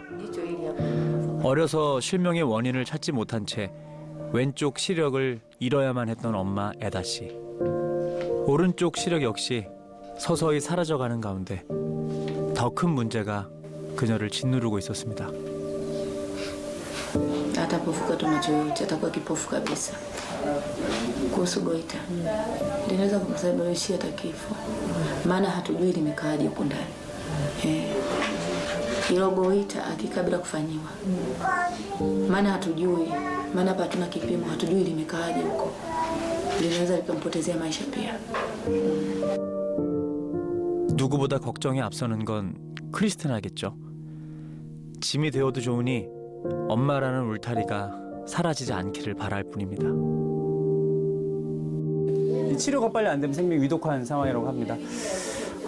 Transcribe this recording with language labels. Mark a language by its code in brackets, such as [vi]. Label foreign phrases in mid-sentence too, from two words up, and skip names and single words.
[ko] 어려서 실명의 원인을 찾지 못한 채 왼쪽 시력을 잃어야만 했던 엄마 에다 씨. 오른쪽 시력 역시 서서히 사라져가는 가운데 더 큰 문제가 그녀를 짓누르고 있었습니다. [sw] Atapofuka tu macho yote atakuwa kipofu kabisa. Kuhusu goita linaweza kumsababishia hata kifo, maana hatujui limekaaje huko ndani. Hilo goita akikaa bila kufanyiwa, maana hatujui, maana hapa hatuna kipimo, hatujui limekaaje huko, linaweza likampotezea maisha pia. [ko] 누구보다 걱정이 앞서는 건 크리스티나겠죠. 짐이 되어도 좋으니 엄마라는 울타리가 사라지지 않기를 바랄 뿐입니다. 치료가 빨리 안 되면 생명이 위독한 상황이라고 합니다.